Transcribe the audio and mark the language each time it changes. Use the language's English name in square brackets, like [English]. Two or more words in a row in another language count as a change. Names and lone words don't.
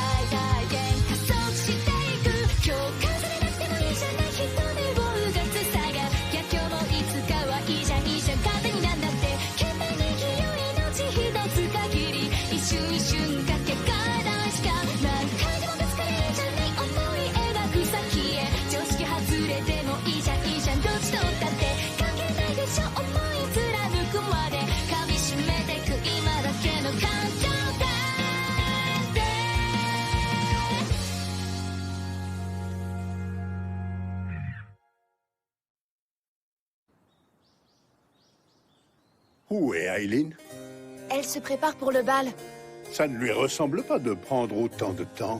[Japanese] 大限加速していく共感されなくてもいいじゃない人目をうがつさが逆境もいつかはいいじゃんいいじゃん勝手になんだって懸命に生きよう命一つ限り一瞬一瞬かけがえないしか何回でもぶつかれるじゃない思い描く先へ常識外れてもいいじゃんいいじゃんどっちとったって関係ないでしょ思い貫くまで噛みしめてく今だけの感情だって [French] Où est Aileen? Elle se prépare pour le bal. Ça ne lui ressemble pas de prendre autant de temps.